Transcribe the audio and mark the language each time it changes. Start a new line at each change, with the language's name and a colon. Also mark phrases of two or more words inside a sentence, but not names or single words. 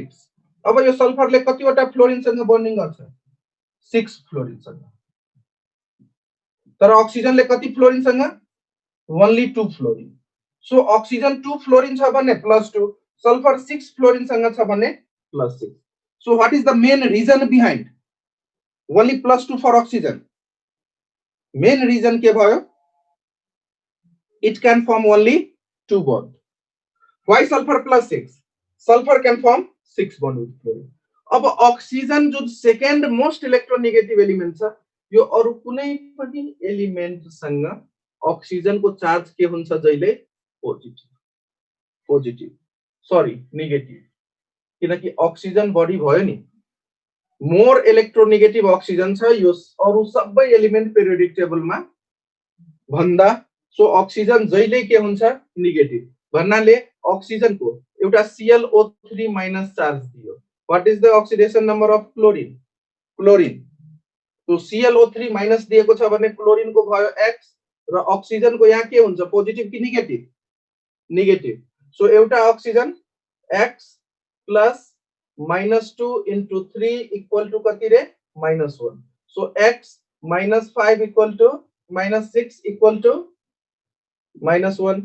Nepali: अब यो सल्फरले कतिवटा फ्लोरिनसँग बन्डिङ गर्छ 6 फ्लोरिनसँग, तर अक्सिजनले कति फ्लोरिनसँग ओन्ली 2 फ्लोरिन। सो अक्सिजन 2 फ्लोरिन छ भने +2, सल्फर 6 फ्लोरिनसँग छ भने +6।
English: so what is the main reason behind only +2 for oxygen? main reason
Nepali: के भयो,
English: it can form only 2 bond. Why sulfur +6? Sulfur can form 6 bond with fluorine.
Nepali: अब अक्सिजन जो
English: second most electronegative element
Nepali: छ, यो अरु कुनै पनि एलिमेन्ट सँग अक्सिजन को चार्ज के हुन्छ जहिले नेगेटिभ, किनकि अक्सिजन बढी भयो नि,
English: more electronegative
Nepali: अक्सिजन छ यो अरु सबै एलिमेन्ट पिरियोडिक टेबलमा भन्दा। सो अक्सिजन जहिले के हुन्छ नेगेटिभ भन्नाले अक्सिजन को एउटा ClO3- चार्ज दियो।
English: what is the oxidation number of chlorine?
Hindi: तो ClO3-
Nepali: दिएको छ भने क्लोरीन को भयो X र अक्सिजन को यहाँ के हुन्छ पोजिटिभ कि नेगेटिभ। सो एउटा अक्सिजन X + -2 * 3 = कति रे -1। सो X - 5 = -6 = -1।